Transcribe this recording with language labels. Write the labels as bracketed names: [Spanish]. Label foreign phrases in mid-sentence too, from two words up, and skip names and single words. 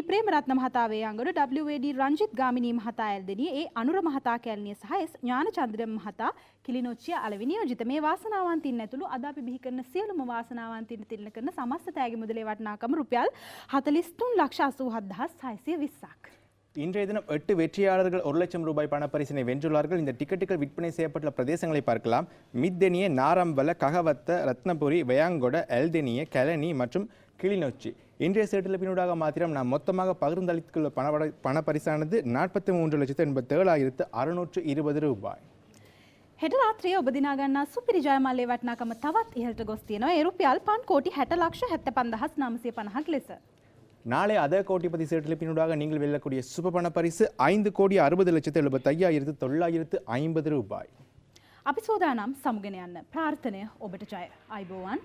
[Sinhala] ප්‍රේමරත්න මහතා වේයන්ගොඩ, WA.ඩී. රංජිත් ගාමිණී මහතා ඇල්දෙනිය, ඒ අනුර මහතා කැලණිය සහ එස් ඥානචන්ද්‍ර මහතා කිලිනොච්චිය අලෙවි නියෝජිත. මේ වාසනාවන්තයින් ඇතුළු අද අපි බිහි කරන සියලුම වාසනාවන්තයින් තිරණ කරන සමස්ත තෑගි මුදලේ වටිනාකම රුපියල් 43,87,620ක්. [Tamil] இன்றைய தினம் 8 வெற்றியாளர்கள் 1 லட்சம் ரூபாய் பணப்பரிசினை வென்றுள்ளார்கள். இந்த டிக்கெட்டுகள் விற்பனை செய்யப்பட்டுள்ள பிரதேசங்களை பார்க்கலாம். மித்தெனிய, நாரம்பல, ககவத்த, ரத்னபுரி, வயாங்கொட, எல்தெனிய, கெலனி மற்றும் கிளிநொச்சி. இன்றைய சேட்டிலிப்பினூடாக மாத்திரம் நாம் மொத்தமாக பகிர்ந்தளித்துள்ள பணப்பரிசானது 43,87,620 ரூபாய். [Sinhala] හෙට රාත්‍රියේ ඔබ දිනා ගන්නා සුපිරි ජයමාලයේ වටිනාකම තවත් ඉහළට ගොස් තියෙනවා. ඒ රුපියල් 5,60,75,750ක් ලෙස. [Tamil] நாளை அத கோடிபதி சீட்டிலிப்பினூடாக நீங்கள் வெல்லக்கூடிய சுப பண பரிசு 5,60,75,950 ரூபாய். [Sinhala] අපි සූදානම් සමුගෙන යන්න. ප්‍රාර්ථනය ඔබට ජය. ආයුබෝවන්.